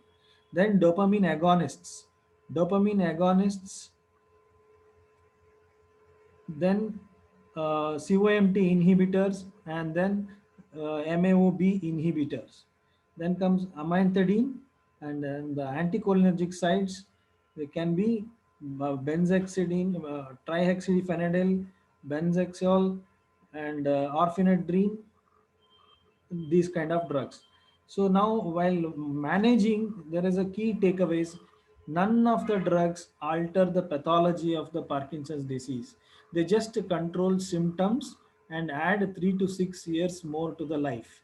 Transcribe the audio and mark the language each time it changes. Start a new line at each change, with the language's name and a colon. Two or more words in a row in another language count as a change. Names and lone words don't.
English: Then dopamine agonists, then COMT inhibitors, and then MAOB inhibitors. Then comes amantadine, and then the anticholinergic sites. They can be benzhexidine, trihexyphenidyl, benzexol, and orphanedrine, these kind of drugs. So now while managing, there is a key takeaways. None of the drugs alter the pathology of the Parkinson's disease. They just control symptoms and add 3 to 6 years more to the life.